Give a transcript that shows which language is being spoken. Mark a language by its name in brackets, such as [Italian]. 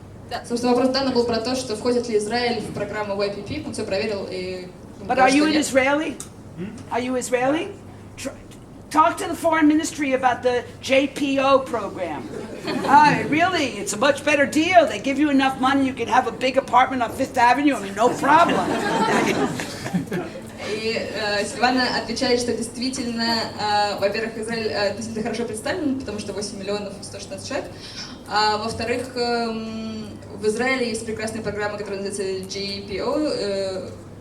[Russian] Да, собственно, вопрос Дана был про то, что входит ли Израиль в программу YPP. Он все проверил и... [English] But are you an Israeli? Are you Israeli? Talk to the foreign ministry about the JPO program. Really, it's a much better deal. They give you enough money, you can have a big apartment on Fifth Avenue. I mean, no problem. [Russian] И Сильвана отвечает, что действительно, во-первых, Израиль действительно хорошо представлен, потому что 8 миллионов 116 человек. А во-вторых, в Израиле есть прекрасная программа, которая называется JPO.